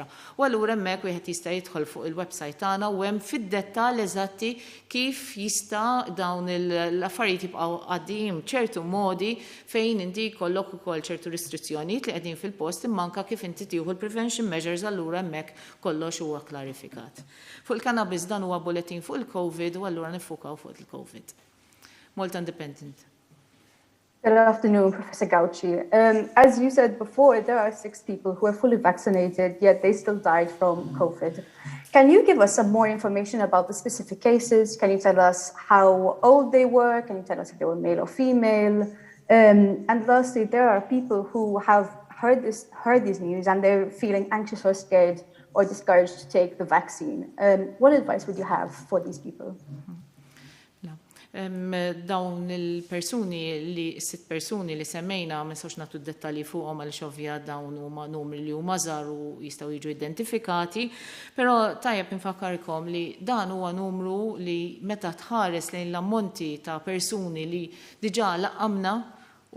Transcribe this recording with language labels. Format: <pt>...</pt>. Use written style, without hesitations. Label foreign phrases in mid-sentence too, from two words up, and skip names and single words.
<mt>U allura hemmhekk wieħed jista' jidħol fuq il-website tagħna u hemm fid-dettall eżatti kif jista' dawn l-affarijiet jibqgħu għaddejjin ċertu modi fejn inti jkollok ukoll ċertu restrizzjonijiet li qegħdin fil-post imma anke kif inti tieħu l-</mt> <en>prevention measures</en> <mt>allura hemmhekk kollox huwa klarifikat. Fuq il-cannabis dan huwa bulletin fuq il-COVID u allura nifukaw fuq il-COVID. Malta Independent.</mt> <en>Good afternoon, Professor Gauci. As you said before, there are 6 people who are fully vaccinated, yet they still died from COVID. Can you give us some more information about the specific cases? Can you tell us how old they were? Can you tell us if they were male or female? And lastly, there are people who have heard these news and they're feeling anxious or scared or discouraged to take the vaccine. What advice would you have for these people?</en> <mt>Dawn il-persuni li 6 persuni li semmejna ma nistgħux nagħtu dettalji fuqhom għal xovja dawn huma numri li huma żgħar u jistgħu jiġu identifikati, però tajjeb infakkarkom li dan huwa numru li meta tħares lejn l-ammonti ta' persuni li diġà laqamna u</mt>